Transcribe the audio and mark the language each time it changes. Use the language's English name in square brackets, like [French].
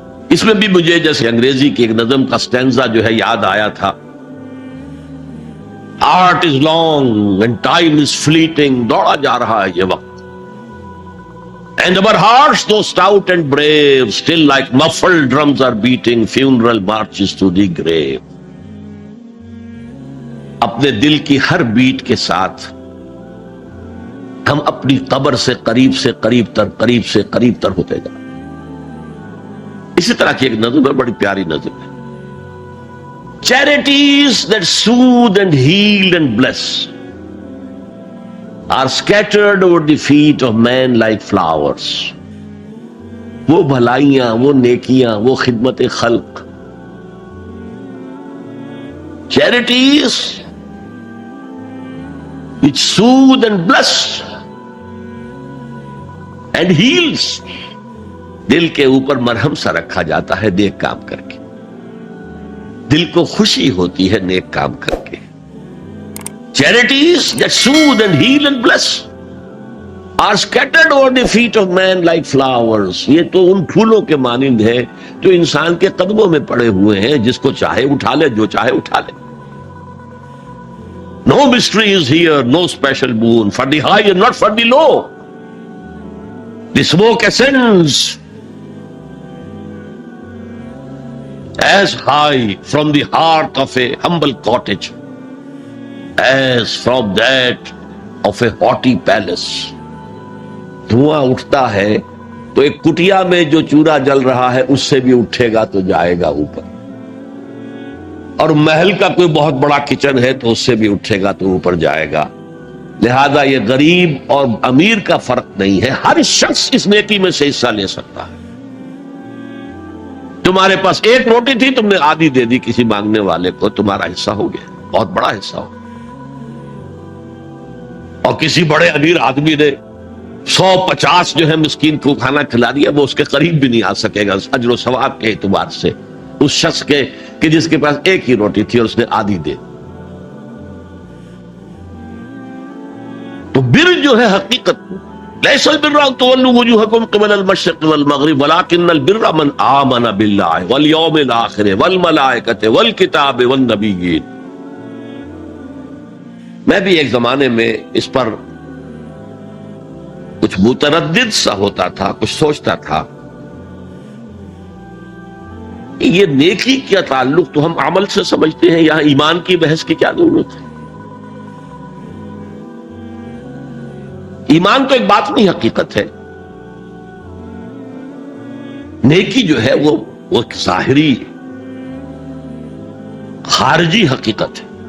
[Urdu] اس میں بھی مجھے جیسے انگریزی کی ایک نظم کا سٹینزا جو ہے یاد آیا تھا، [English] art is long and time is fleeting, [Urdu] دوڑا جا رہا ہے یہ وقت، [English] and our hearts though stout and brave still like muffled drums are beating funeral marches to the grave. [Urdu] اپنے دل کی ہر بیٹ کے ساتھ ہم اپنی قبر سے قریب سے قریب تر ہوتے جا. اسی طرح کی ایک نظم ہے، [English] بڑی پیاری نظم ہے، charities that soothe and heal and bless are scattered over the feet of men like flowers. [Urdu] وہ بھلائیاں، وہ نیکیاں، وہ خدمت خلق، [English] charities which soothe and bless and heals، [Urdu] دل کے اوپر مرہم سا رکھا جاتا ہے نیک کام کر کے، دل کو خوشی ہوتی ہے نیک کام کر کے. [English] Charities that soothe and heal and bless are scattered over the feet of man like flowers. [Urdu] یہ تو ان پھولوں کے مانند ہے جو انسان کے قدموں میں پڑے ہوئے ہیں، جس کو چاہے اٹھا لے، جو چاہے اٹھا لے. [English] No mystery is here, no special boon for the high and not for the low. The smoke ascends as high from the hearth of a humble cottage as from that of a haughty palace. [Urdu] دھواں اٹھتا ہے تو ایک کٹیا میں جو چورا جل رہا ہے اس سے بھی اٹھے گا تو جائے گا اوپر، اور محل کا کوئی بہت بڑا کچن ہے تو اس سے بھی اٹھے گا تو اوپر جائے گا. لہذا یہ غریب اور امیر کا فرق نہیں ہے، ہر شخص اس نیکی میں سے حصہ لے سکتا ہے. تمہارے پاس ایک روٹی تھی، تم نے آدھی دے دی کسی مانگنے والے کو، تمہارا حصہ ہو گیا، بہت بڑا حصہ ہو. اور کسی بڑے امیر آدمی نے 150 جو ہے مسکین کو کھانا کھلا دیا، وہ اس کے قریب بھی نہیں آ سکے گا اجر و ثواب کے اعتبار سے اس شخص کے کہ جس کے پاس ایک ہی روٹی تھی اور اس نے آدھی دے. تو بر جو ہے حقیقت [Arabic] لیس البر ان تولوا وجوهكم قبل المشرق والمغرب ولكن البر من آمن بالله واليوم الآخر والملائكة والكتاب والنبيين. [Urdu] میں بھی ایک زمانے میں اس پر کچھ متردد سا ہوتا تھا، کچھ سوچتا تھا کہ یہ نیکی کا تعلق تو ہم عمل سے سمجھتے ہیں، یہاں ایمان کی بحث کی کیا ضرورت ہے؟ ایمان تو ایک باطنی حقیقت ہے، نیکی جو ہے وہ ایک ظاہری خارجی حقیقت ہے.